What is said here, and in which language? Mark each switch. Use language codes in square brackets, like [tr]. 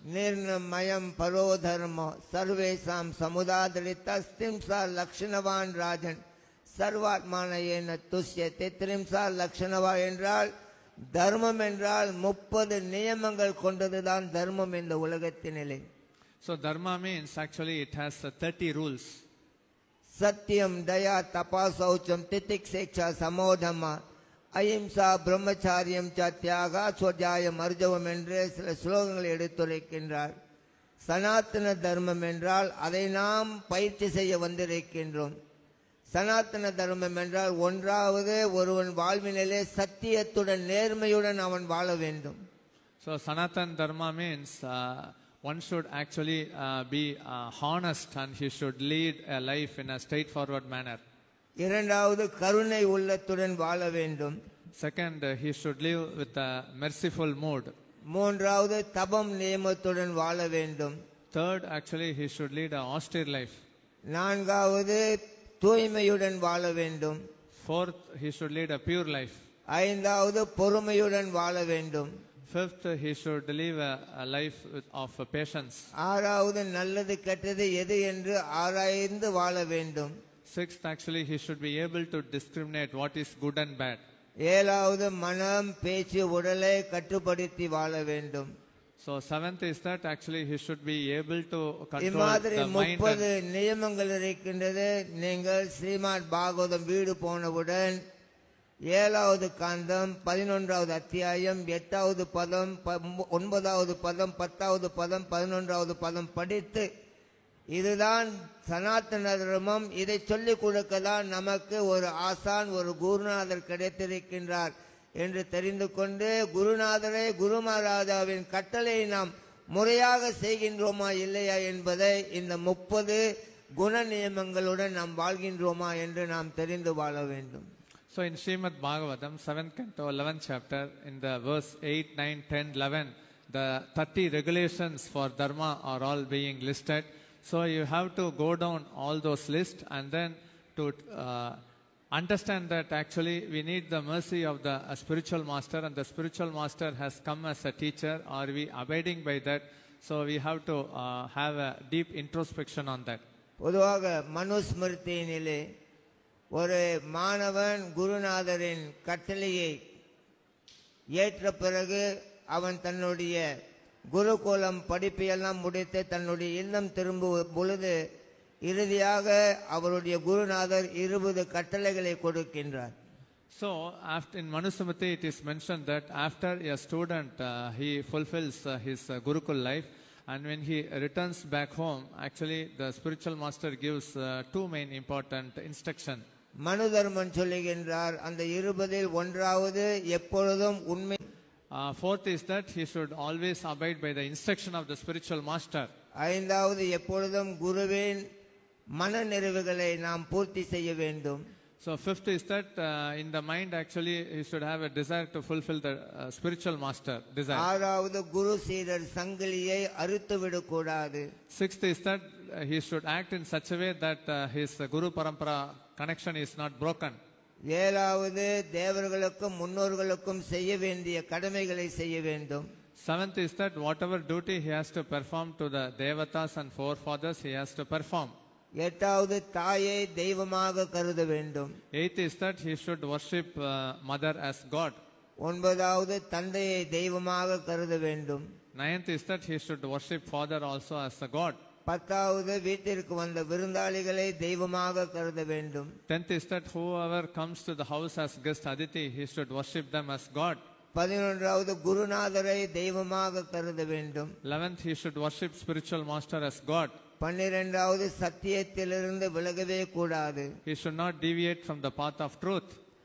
[sa] Nirnamayam paro dharma sarvesam samudadritastimsa lakshanavan rajan sarvatmanayena tusyate trimsa lakshanava [ta] என்றால் தர்மம் என்றால் 30 நியமங்கள் கொண்டதுதான் தர்மம் இந்த உலகத்தினிலே. [en] So dharma means actually it has 30 rules. [sa] Satyam daya tapasaucham titikseksha samodhama ahimsa brahmacharyam cha tyaga swadhyayam arjavam [ta] என்று சில ஸ்லோகங்களை எடுத்துரைக்கின்றார். சனாதன தர்மம் என்றால் அதை நாம் பயிற்சி செய்ய வந்திருக்கின்றோம். சனாதன தர்மம் என்றால் ஒன்றாவது ஒருவன் வாழ்வினிலே சத்தியத்துடன் நேர்மையுடன் அவன் வாழ வேண்டும். [en] So Sanatan dharma means one should actually be honest and he should lead a life in a straightforward manner. [ta] இரண்டாவது கருணை உள்ளத்துடன் வாழ வேண்டும். [en] Second, he should live with a merciful mood. [ta] மூன்றாவது தபம் நியமத்துடன் வாழ வேண்டும். [en] Third, actually he should lead an austere life. [ta] நான்காவது தூய்மையுடன் வாழ வேண்டும். [en] Fourth, he should lead a pure life. [ta] ஐந்தாவது பொறுமையுடன் வாழ வேண்டும். [en] Fifth, he should live a life of patience. [ta] ஆறாவது நல்லது கெட்டது எது என்று ஆராய்ந்து வாழ வேண்டும். [en] Sixth, actually he should be able to discriminate what is good and bad. [ta] ஏழாவது மனம் பேச்சு உடலை கட்டுப்படுத்தி வாழ வேண்டும். [en] So seventh is that actually he should be able to control [ta] இம்மாதிரி [en] the mind. [ta] 30 நியமங்கள் இருக்கின்றது. நீங்கள் ஸ்ரீமத் பாகவதம் வீடு போனவுடன் 7வது காண்டம் 11வது அத்தியாயம் 8வது பதம் 9வது பதம் 10வது பதம் 11வது பதம் படித்து இதுதான் சனாதன தர்மம், இதை சொல்லிக் கொடுக்கதான் நமக்கு ஒரு ஆசான் ஒரு குருநாதர் கிடைத்திருக்கின்றார் என்று தெரிந்து கொண்டு குருநாதரை குரு மகாராஜாவின் கட்டளை நாம் முறையாக செய்கின்றோமா இல்லையா என்பதை இந்த 30 குண நியமங்களுடன் நாம் வாழ்கின்றோமா என்று நாம் தெரிந்து வாழ வேண்டும். [en] So in Srimad Bhagavatam 7th canto 11th chapter in the verse 8, 9, 10, 11 the 30 regulations for dharma are all being listed. So you have to go down all those lists and then to understand that actually we need the mercy of the spiritual master, and the spiritual master has come as a teacher. Are we abiding by that? So we have to have a deep introspection on that. [ta] பொதுவாக மனுஸ்மிருதியினிலே ஒரு மாணவன் குருநாதரின் கட்டளையை ஏற்ற பிறகு அவன் தன்னுடைய குருகுலம் படிப்பையெல்லாம் முடித்து தன்னுடைய இல்லம் திரும்பும் பொழுது இறுதியாக அவருடைய குருநாதர் 20 கட்டளைகளை கொடுக்கின்றார். [en] So after in Manusmriti it is mentioned that after a student he fulfills his Gurukul life, and when he returns back home actually the spiritual master gives two main important instructions. [ta] மனு தர்மன் சொல்லுகின்றார் அந்த 20ல் ஒன்றாவது எப்பொழுதும் உண்மை. [en] Fourth is that he should always abide by the instruction of the spiritual master. [ta] ஐந்தாவது எப்பொழுதும் குருவின் மன நிறைவுகளை நாம் பூர்த்தி செய்ய வேண்டும். [en] So fifth is that in the mind actually he should have a desire to fulfill the spiritual master desire. [ta] ஆறாவது குரு சீடர் சங்கிலியை அறுத்து விடக்கூடாது. [en] Sixth is that he should act in such a way that his Guru Parampara connection is not broken. [ta] ஏழாவது தேவர்களுக்கும் முன்னோர்களுக்கும் செய்ய வேண்டிய கடமைகளை செய்ய வேண்டும். [en] Seventh is that whatever duty he has to perform to the devatas and forefathers, he has to perform. [ta] எட்டாவது தாயை தெய்வமாக கருத வேண்டும். [en] Eighth is that he should worship mother as God. [ta] ஒன்பதாவது தந்தையை தெய்வமாக கருத வேண்டும். [en] Ninth is that he should worship father also as a God. [ta] பத்தாவது வீட்டிற்கு வந்த விருந்தாளிகளை தெய்வமாக கருத வேண்டும். [en] 10th is that whoever comes to the house as guest Aditi, he should worship them as God. [ta] 11வது குருநாதரை தெய்வமாக கருத வேண்டும். [en] 11th, he should worship spiritual master as God. [ta] 12வது சத்தியத்திலிருந்து விலகவே கூடாது. [en] He should not deviate from the path of truth.